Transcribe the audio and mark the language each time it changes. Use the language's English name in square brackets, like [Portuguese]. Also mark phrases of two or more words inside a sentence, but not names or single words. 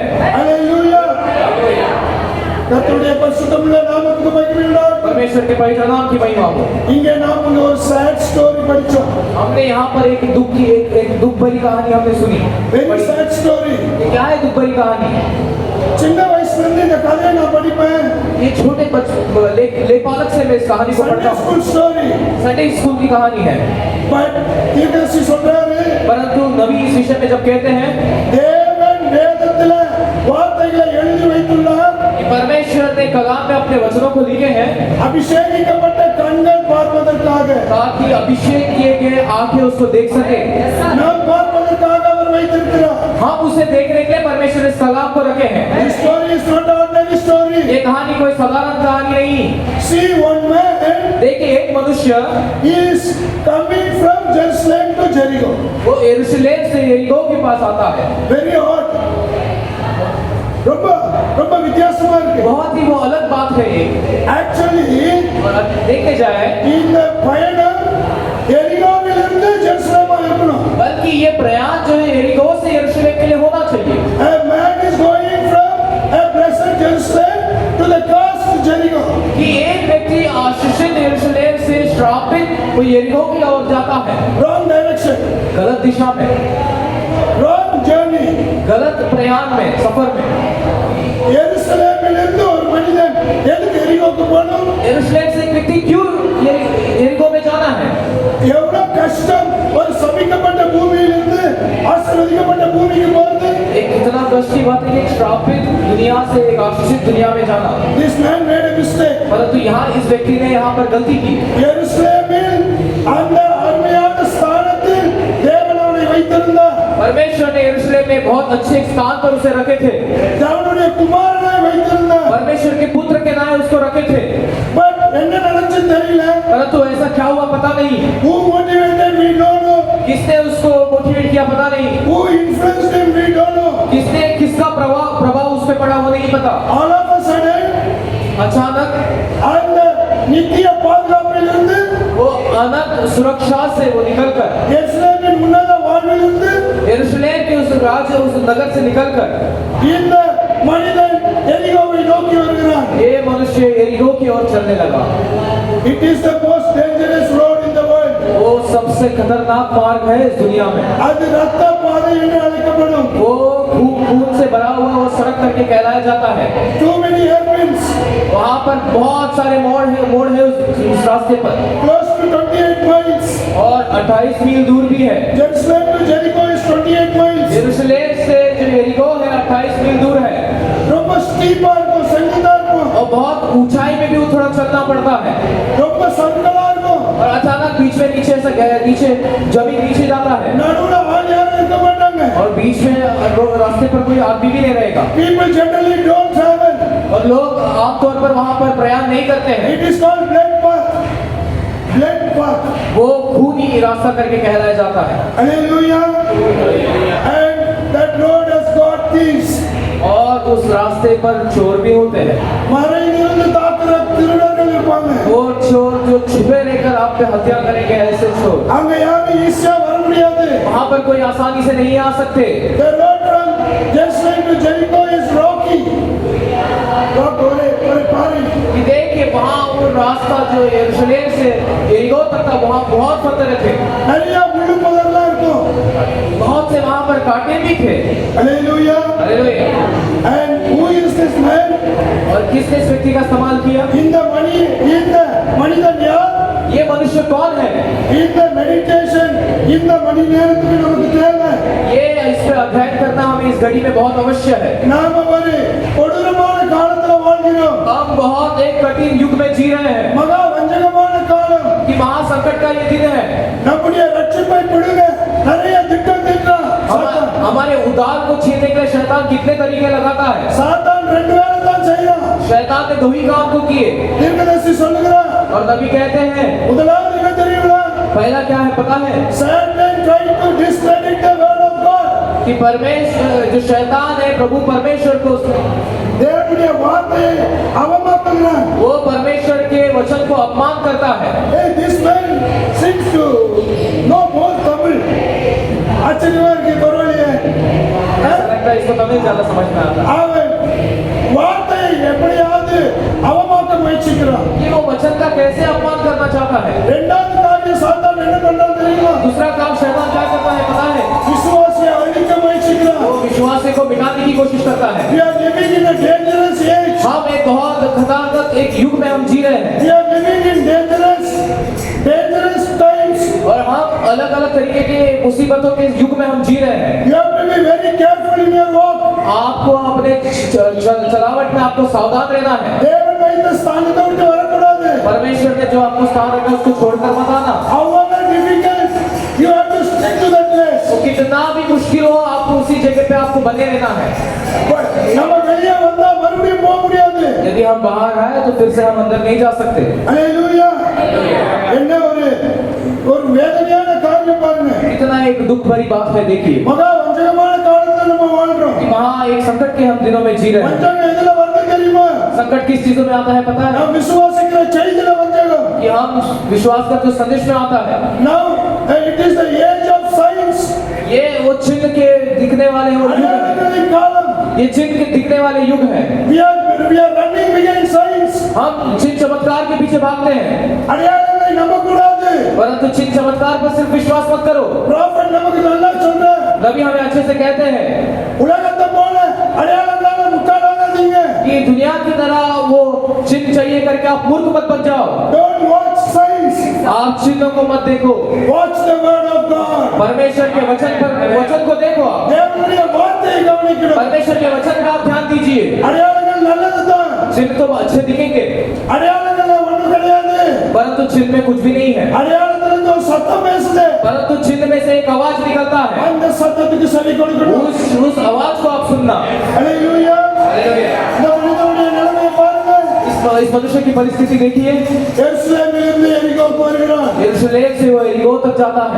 [English] Hallelujah. [Tamil] கர்த்தருடைய பரிசுத்தமுள்ள நாமத்துக்கு மகிமை உண்டாகட்டும். [Hindi] परमेश्वर के पवित्र नाम की महिमा हो। [Tamil] இங்கே நாம் ஒரு [English] sad story [Tamil] படிச்சோம். [Hindi] हमने यहाँ पर एक दुख की एक दुख भरी कहानी हमने सुनी। [English] Very sad story. [Hindi] ये क्या है दुख भरी कहानी? [Tamil] சின்ன வயசுல இருந்து இந்த கதையை நான் படிப்பேன். [Hindi] ये छोटे लेपालक से मैं इस कहानी को पढ़ता Sunday हूँ। [English] school story. Sunday school [Hindi] की कहानी है, [Tamil] But தீர்க்கதரிசி சொல்றாரு, [Hindi] परंतु नबी इस विषय में जब कहते हैं [Tamil] தேவன் வேதத்துல வார்த்தைகளை எழுதி வைத்துள்ளார். [Hindi] कि परमेश्वर ने कलाम में अपने वचनों को लिखे हैं [Tamil] அபிஷேகிக்கப்பட்ட கண்கள் பார்ப்பதற்காக, [Hindi] ताकि अभिषेक किए गए आंखें उसको देख सके। [Tamil] நாம் பார்ப்பதற்காக அவர் வைத்திருக்கிறார். [Hindi] हम उसे देखने के लिए परमेश्वर ने इस कलाम को रखे हैं। [English] This story is not ordinary story. [Hindi] ये कहानी कोई साधारण कहानी नहीं। [English] See, one man [Hindi] देखिए एक मनुष्य [English] is coming from Jerusalem to Jericho. [Hindi] वो यरूशलेम से यरीहो के पास आता है। [English] Very hot. [Tamil] ரொம்ப ரொம்ப வித்தியாசமா இருக்கு. [Hindi] बहुत ही वो अलग बात है ये। [English] Actually, [Hindi] और अब देखे जाए [Tamil] இந்த பயணம் எரிகோவிலிருந்து ஜெருசலேமா இருக்கணும். [Hindi] बल्कि ये प्रयाण जो है यरीहो से यरूशलेम के लिए होना चाहिए। [English] A man is going from a blessed Jerusalem to the cursed Jericho. [Hindi] कि एक व्यक्ति आशीषित यरूशलेम से श्रापित वो यरीहो की ओर जाता है, [English] Wrong direction. [Hindi] गलत दिशा में, [English] Wrong journey. [Hindi] गलत प्रयाण में, सफर में। [Tamil] எருசலேமிலிருந்து ஒரு மனிதன் எதுக்கு எரிகோக்கு போகணும்? [Hindi] यरूशलेम से एक व्यक्ति क्यों यरीहो में जाना है? [Tamil] எவ்வளவு கஷ்டம் ஒரு சபிக்கப்பட்ட பூமியிலிருந்து ஆசீர்வதிக்கப்பட்ட பூமிக்கு போறது. [Hindi] एक कितना कष्ट की बात है कि एक श्रापित दुनिया से एक आशीषित दुनिया में जाना। [English] This man made a mistake. [Hindi] परंतु यहाँ इस व्यक्ति ने यहाँ पर गलती की। [Tamil] எருசலேமில் அந்த அருமையான ஸ்தானத்தில் தேவன் அவனை வைத்திருந்தார். [Hindi] परमेश्वर ने यरूशलेम में बहुत अच्छे स्थान पर उसे रखे थे। [Tamil] தேவனுடைய குமாரனை வைத்திருந்தார். [Hindi] परमेश्वर के पुत्र के नाम उसको रखे थे। [Tamil] But என்ன நடந்துச்சு தெரியல. [Hindi] परंतु ऐसा क्या हुआ पता नहीं। [English] Who motivated we don't know. [Hindi] किसने उसको मोटिवेट किया पता नहीं। [English] Who influenced him we don't know. [Hindi] किसका प्रभाव उस पे पड़ा वो नहीं पता। [English] All of a sudden [Hindi] अचानक [Tamil] அந்த நித்திய பாதுகாப்பிலிருந்து [Hindi] वो अनंत सुरक्षा से वो निकलकर [Tamil] எருசலேமின் உன்னத வாழ்விலிருந்து [Hindi] यरूशलेम के उस राज्य उस नगर से निकलकर [Tamil] இந்த மனிதன் எரிகோவை நோக்கி வருகிறான். [Hindi] ये मनुष्य यरीहो की ओर चलने लगा। [English] It is the most dangerous road in the world. [Hindi] वो सबसे खतरनाक मार्ग है इस दुनिया में। [Tamil] அது ரத்த பாதை என்று அழைக்கப்படும். [Hindi] वो खून से भरा हुआ वो सड़क करके कहलाया जाता है। [English] Too many hairpins. [Hindi] वहाँ पर बहुत सारे मोड़ है उस रास्ते पर [English] Close to 28 miles. [Hindi] और 28 मील दूर भी है। [English] Jerusalem to Jericho is 28 miles. [Hindi] यरूशलेम से जो यरीहो है 28 मील दूर है [Tamil] ரொம்ப ஸ்டீப்பா இருக்கும், செங்குத்தா இருக்கும், [Hindi] और बहुत ऊंचाई में भी थोड़ा चलना पड़ता है [Tamil] ரொம்ப சங்கலா இருக்கும். [Hindi] और अचानक बीच में नीचे ऐसा नीचे जमीन नीचे जाता है [Tamil] நடுவுல ஆள் யாரும் இருக்க மாட்டாங்க. [Hindi] और बीच में रास्ते पर कोई आदमी भी नहीं रहेगा [English] People generally don't travel. [Hindi] और लोग आमतौर पर वहां पर प्रयाण नहीं करते हैं [English] It is called blood path. Blood path. [Hindi] वो खूनी रास्ता करके कहलाया जाता है [English] Hallelujah. And that road has got thieves. [Hindi] और उस रास्ते पर चोर भी होते हैं [Tamil] மறைந்திருந்து தாக்குற திருடர்கள் இருப்பாங்க. [Hindi] वो चोर जो छुपे रहकर आप पे हत्या करेंगे ऐसे चोर [Tamil] அங்க யாரும் ஈஸியா வர முடியாது. [Hindi] वहां पर कोई आसानी से नहीं आ सकते [English] The road from Jerusalem to Jericho is rocky. [Tamil] rock ஒரு பாறை. [Hindi] कि देखिए वहां वो रास्ता जो यरूशलेम से यरीहो तक था वहां बहुत पत्थर थे [Tamil] நிறைய முள்ளு புதர்லாம் இருக்கும். [Hindi] बहुत से वहां पर कांटे भी थे [English] Hallelujah. [Hindi] हालेलुया [English] And who is this man? [Hindi] और किसने इस व्यक्ति का इस्तेमाल किया [Tamil] இந்த மனிதன் யார்? [Hindi] ये मनुष्य कौन है [Tamil] இந்த மெடிடேஷன் இந்த மணி நேரத்துக்கு நமக்கு தேவை. [Hindi] ये इस पे अध्ययन करना हमें इस घड़ी में बहुत अवश्य है [Tamil] நாம ஒரு கொடூரமான காலத்துல வாழ்கிறோம். [Hindi] हम बहुत एक कठिन युग में जी रहे हैं [Tamil] மகா வஞ்சகமான காலம். [Hindi] कि महासंकट का ये दिन है [Tamil] நம்முடைய ரட்சிப்பை பிடுங்க நிறைய திட்டம் தீட்டுறான். [Hindi] हमारे उद्धार को छीनने के लिए शैतान कितने तरीके लगाता है [Tamil] சாத்தான் ரெண்டு வேலை தான் செய்யறான். [Hindi] शैतान ने दो ही काम को किए [Tamil] தீர்க்கதரிசி சொல்லுகிறான். [Hindi] और नबी कहते हैं [Tamil] முதலாவது என்ன தெரியுமா? [Hindi] पहला क्या है पता है [English] Satan tried to discredit the word of God. [Hindi] कि परमेश्वर जो शैतान है प्रभु परमेश्वर को [Tamil] தேவனுடைய வார்த்தையை அவமாக்குகிறான். [Hindi] वो परमेश्वर के वचन को अपमान करता है [English] Hey, this man seems to know more Tamil. [Tamil] ஆச்சரியமா இருக்கு பரவாயில்லையே. [Hindi] ऐसा लगता है इसको तमिल ज्यादा समझ में आता है [Tamil] அவன் வார்த்தையை எப்படியாவது அவமாக்க முயற்சிக்கிறான். [Hindi] कि वो वचन का कैसे अपमान करना चाहता है [Tamil] இரண்டாவது காரியம் சாத்தான் என்ன பண்றான் தெரியுமா? [Hindi] दूसरा काम शैतान क्या करता है पता है [Tamil] விசுவாசியை அழிக்க முயற்சிக்கிறான். [Hindi] वो विश्वासी को मिटाने की कोशिश करता है [English] We are living in a dangerous age. [Hindi] हम एक बहुत खतरनाक एक युग में हम जी रहे हैं [English] We are living in dangerous times. [Hindi] और हम अलग अलग तरीके के मुसीबतों के युग में हम जी रहे हैं [English] You have to be very careful in your walk. [Hindi] आपको अपने चलावट में आपको सावधान रहना है [Tamil] தேவன் வைத்த ஸ்தானத்தை விட்டு வரக்கூடாது. [Hindi] परमेश्वर ने जो आपको स्थान रखा उसको छोड़कर मत आना [English] However difficult, you have to stick to that place. [Hindi] तो कितना भी मुश्किल हो आपको उसी जगह पे आपको बने रहना है [Tamil] நம்ம வெளியே வந்தா மறுபடியும் போக முடியாது. [Hindi] यदि हम बाहर आए तो फिर से हम अंदर नहीं जा सकते [Tamil] Hallelujah. என்ன ஒரு வேதனையான காரியம் பாருங்க. [Hindi] इतना एक दुख भरी बात है देखिए [Tamil] மகா வஞ்சகமான காலத்துல நம்ம வாழ்றோம். [Hindi] कि वहाँ एक संकट के हम दिनों में जी रहे हैं [Tamil] வஞ்சகம் எதுல வருது தெரியுமா? [Hindi] संकट किस चीजों में आता है पता है [Tamil] நாம் விசுவாசிக்கிற செய்தியில வஞ்சகம். [Hindi] कि हम विश्वास का जो संदेश में आता है [English] Now it is the age of science. [Hindi] ये वो चिन्ह के दिखने वाले वो युग है [Tamil] அடையாளங்களின் காலம். [Hindi] ये चिन्ह के दिखने वाले युग है [English] We are running behind science. [Hindi] हम चिन्ह चमत्कार के पीछे भागते हैं [Tamil] அடையாளங்களை நம்பக்கூடாது. [Hindi] परंतु चिन्ह चमत्कार पर सिर्फ विश्वास मत करो [Tamil] ப்ராஃபட் நமக்கு நல்லா சொல்றார். [Hindi] नबी हमें अच्छे से कहते हैं [Tamil] உலகத்தை போல அடையாளங்களால முட்டாளாகாதீங்க. [Hindi] कि दुनिया की तरह वो चिन्ह चाहिए करके आप मूर्ख मत बन जाओ [English] Don't watch science. [Hindi] आप चिन्हों को मत देखो [English] Watch the word of God. [Hindi] परमेश्वर के वचन को देखो आप [Tamil] தேவனுடைய வார்த்தையை கவனிக்கணும். [Hindi] परमेश्वर के वचन का आप ध्यान दीजिए [Tamil] அடையாளங்கள் நல்லதுதான். [Hindi] चिन्ह तो अच्छे दिखेंगे [Tamil] அடையாளங்கள்ல ஒண்ணும் கிடையாது. [Hindi] परंतु चिन्ह में कुछ भी नहीं है [Tamil] அடையாளத்துல இருந்து ஒரு சத்தம் பேசுது. [Hindi] परंतु चिन्ह में से एक आवाज निकलता है [Tamil] அந்த சத்தத்துக்கு செவி கொடுக்கணும். [Hindi] उस आवाज को आप सुनना [Tamil] ஹalleluya. [Hindi] हालेलुया। [Tamil] இந்த மனிதனுடைய நிலைமையை பாருங்க. [Hindi] इस मनुष्य की परिस्थिति देखिए [Tamil] எருசலேமிலிருந்து எரிகோவுக்கு வருகிறான். [Hindi] यरूशलेम से वो यरीहो तक जाता है